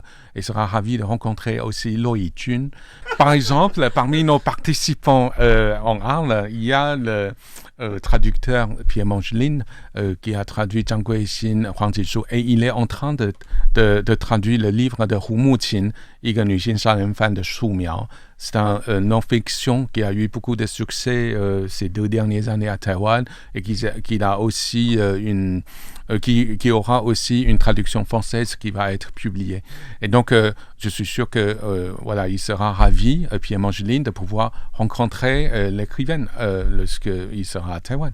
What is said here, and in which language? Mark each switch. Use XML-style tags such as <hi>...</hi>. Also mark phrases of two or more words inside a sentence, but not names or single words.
<fr>Elle sera ravie de rencontrer aussi Lo Yijun. Par exemple, parmi nos participants en Arles, il y a le traducteur Pierre Mangeline qui a traduit Zhang Guixin, Huang Zhishu, et il est en train de traduire le livre de Hu Muqin,</fr> <zh>一个女性杀人犯的素描.</zh> <fr>C'est un non-fiction qui a eu beaucoup de succès ces 2 dernières années à Taïwan et qui a aussi qui aura aussi une traduction française qui va être publiée. Et donc, je suis sûr que voilà, il sera ravi, Pierre Mangeline, de pouvoir rencontrer l'écrivaine lorsqu'il sera à Taïwan.</fr>